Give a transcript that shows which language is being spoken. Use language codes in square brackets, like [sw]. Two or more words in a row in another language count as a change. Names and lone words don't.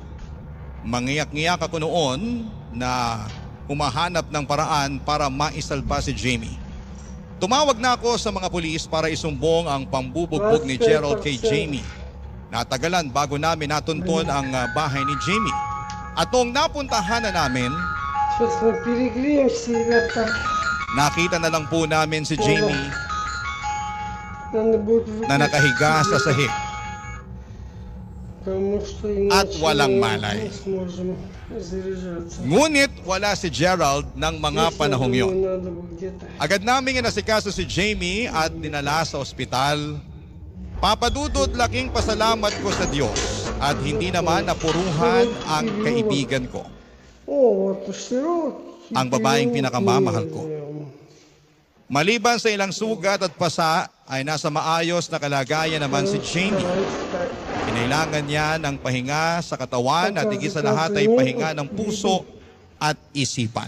[tl] Mangiyak-ngiyak ako noon na humahanap ng paraan para maisalba si Jamie. Tumawag na ako sa mga pulis para isumbong ang pambubugbog ni Gerald kay Jamie. Natagalan bago namin natuntun ang bahay ni Jamie. At noong napuntahan na namin, [ru] Сейчас мы перегреемся, ребята. [tl] nakita na lang po namin si Jamie [ru] Надо будет [tl] na nakahiga sa sahig. [ru] Потому что [tl] At [ru] иначе [tl] walang [ru] мы [tl] malay. [ru] не сможем заряжаться. [tl] Ngunit wala si Gerald ng mga [ru] Если, [tl] panahong [ru] я [tl] yon. [ru] думаю, надо бы где-то. [tl] Agad naming inasikaso si Jamie at dinala sa ospital. Papadudot, laking pasalamat ko sa Diyos at hindi naman napuruhan ang kaibigan ko. [ru] О, вот штирок. [tl] Ang babaeng pinakamamahal ko. Maliban sa ilang sugat at pasa, ay nasa maayos na kalagayan naman si Jamie. Kinailangan niya ng pahinga sa katawan at higit sa lahat ay pahinga ng puso at isipan.